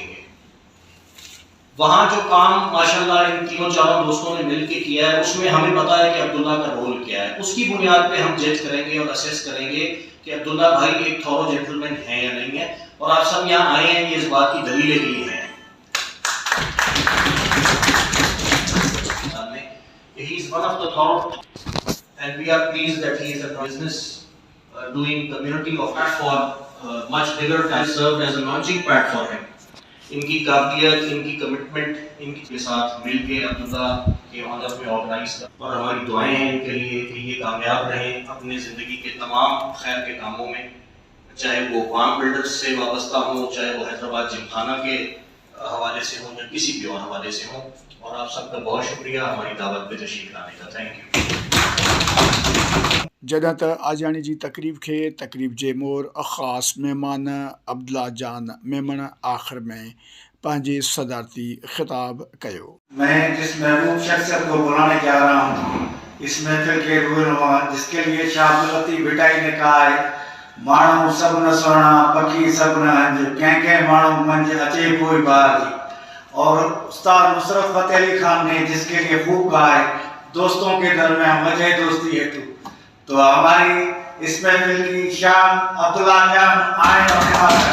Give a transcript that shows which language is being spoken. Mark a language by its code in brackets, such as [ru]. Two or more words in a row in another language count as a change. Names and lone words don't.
[ur] وہاں جو کام ماشاءاللہ ان تینوں چاروں دوستوں نے مل کر کیا ہے، اس میں ہمیں پتا ہے کہ عبداللہ کا رول کیا ہے. اس کی بنیاد پے ہم جج کریں گے اور اسیس کریں گے کہ عبداللہ بھائی ایک [en] thorough gentleman [ur] ہے یا نہیں ہے. اور آپ سب یہاں آئے ہیں، یہ اس بات کی دلیلیں دی ہیں. [en] He is one of the thorough, and we are pleased that he is a business doing community of platform much bigger and served as a launching pad for him. [ur] ان کی قابلیت، ان کی کمٹمنٹ، ان کے ساتھ مل کے عبداللہ کے آنر میں آرگنائز کر، اور ہماری دعائیں ہیں ان کے لیے کہ یہ کامیاب رہیں اپنی زندگی کے تمام خیر کے کاموں میں، چاہے وہ وام بلڈرز سے وابستہ ہو، چاہے وہ حیدرآباد جمخانہ کے حوالے سے ہو یا کسی بھی اور حوالے سے ہو. اور آپ سب کا بہت شکریہ ہماری دعوت پے تشریف لانے کا. [en] Thank you. [sd] जॾहिं त आजाणी जी तकरीब जे मोर ख़ास मेहमान अब्दुल्ला जान मेमन आख़िर में पंहिंजे सदारती खिताब कयो। [ur] میں جس محبوب شخصیت کو بلانے جا رہا ہوں اس محفل کے روح نما، جس کے لیے شاہ عبداللطیف بھٹائی نے کہا ہے, [sd] माण्हू सब न सुहिणा, पखी सब न हंज, कंहिं कंहिं माण्हू मंझि अचे पोइ बहार जी। [ur] اور استاد نصرت فتح علی خان نے جس کے لیے خوب کہا ہے دوستوں کے درمیان وجہ دوستی ہے تو ہماری اس محفل کی شان عبداللہ جان آئے اور